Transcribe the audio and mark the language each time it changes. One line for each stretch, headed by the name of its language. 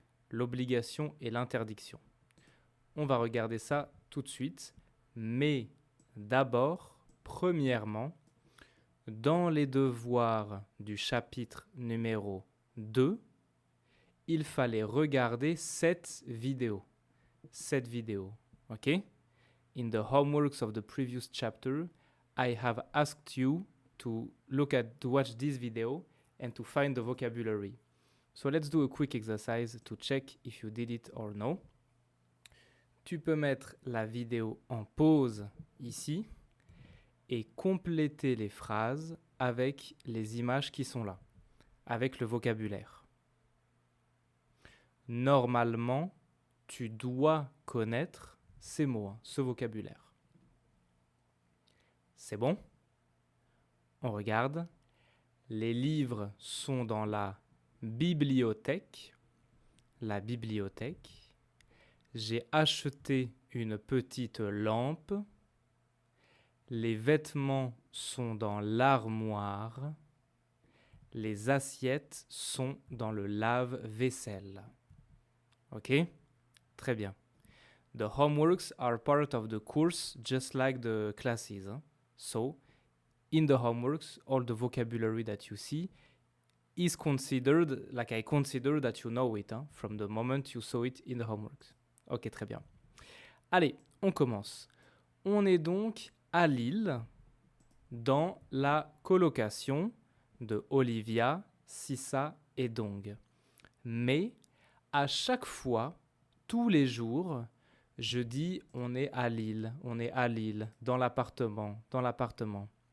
French: L'obligation et l'interdiction. On va regarder ça tout de suite, mais d'abord, premièrement, dans les devoirs du chapitre numéro 2, il fallait regarder cette vidéo. Cette vidéo, ok?
English: In the homeworks of the previous chapter, I have asked you to watch this video and to find the vocabulary. So let's do a quick exercise to check if you did it or no.
French: Tu peux mettre la vidéo en pause ici et compléter les phrases avec les images qui sont là, avec le vocabulaire. Normalement, tu dois connaître ces mots, ce vocabulaire. C'est bon? On regarde. Les livres sont dans la bibliothèque. La bibliothèque. J'ai acheté une petite lampe. Les vêtements sont dans l'armoire. Les assiettes sont dans le lave-vaisselle. Ok? Très bien.
English: The homeworks are part of the course just like the classes. So, in the homeworks, all the vocabulary that you see is considered, like I consider that you know it, from the moment you saw it in the homeworks.
French: Ok, très bien. Allez, on commence. On est donc à Lille, dans la colocation de Olivia, Sissa et Dong. Mais à chaque fois, tous les jours, je dis on est à Lille, dans l'appartement, dans l'appartement.